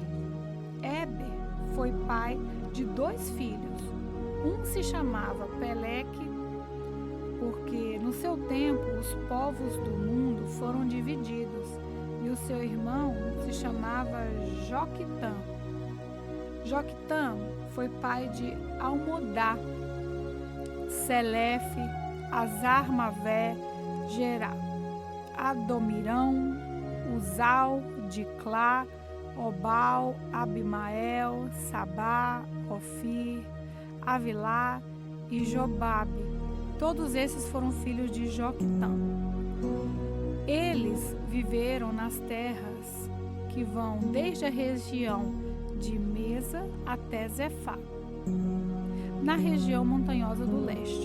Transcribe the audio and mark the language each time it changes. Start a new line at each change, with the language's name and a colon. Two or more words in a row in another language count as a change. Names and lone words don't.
Portuguese: Éber foi pai de 2 filhos. Um se chamava Peleque, porque no seu tempo os povos do mundo foram divididos, e o seu irmão se chamava Joquitã. Joquitã foi pai de Almodá, Selefe, Azarmavé, Gerá, Adomirão, Uzal, Diclá, Obal, Abimael, Sabá, Ofir, Avilá e Jobabe. Todos esses foram filhos de Joquitã. Eles viveram nas terras que vão desde a região de Mesa até Zefá, na região montanhosa do leste.